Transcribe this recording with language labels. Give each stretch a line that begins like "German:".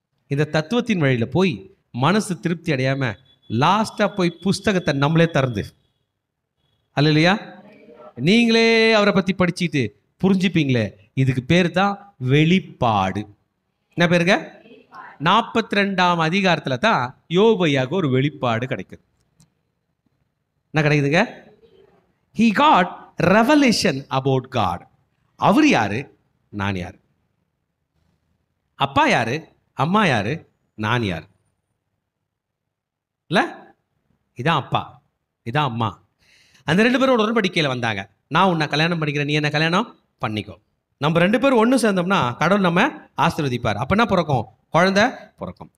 Tamil: இந்த தத்துவத்தின் வழியில் போய் மனசு திருப்தி அடையாம லாஸ்ட்டாக போய் புஸ்தகத்தை நம்மளே திறந்து, அல்லையா, நீங்களே அவரை பற்றி படிச்சுட்டு புரிஞ்சுப்பீங்களே, இதுக்கு பேர் தான் வெளிப்பாடு. என்ன பேருங்க? 42ஆம் அதிகாரத்தில் தான் யோபையாக ஒரு வெளிப்பாடு கிடைக்குது. என்ன கிடைக்குதுங்க?
English: He got revelation about God.
Tamil: அவர் யாரு, நான் யாரு, அப்பா யாரு, அம்மா யாரு, நான் யாரு. இல்ல, இதான் அப்பா, இதான் அம்மா. அந்த 2 பேரும் உடன்படிக்கையில் வந்தாங்க. நான் உன்னை கல்யாணம் பண்ணிக்கிறேன், நீ என்ன கல்யாணம் பண்ணிக்கோ. நம்ம 2 பேரும் ஒன்று சேர்ந்தோம்னா கடவுள் நம்ம ஆசீர்வதிப்பார். அப்போ என்ன பிறக்கும்? குழந்தை பிறக்கும்.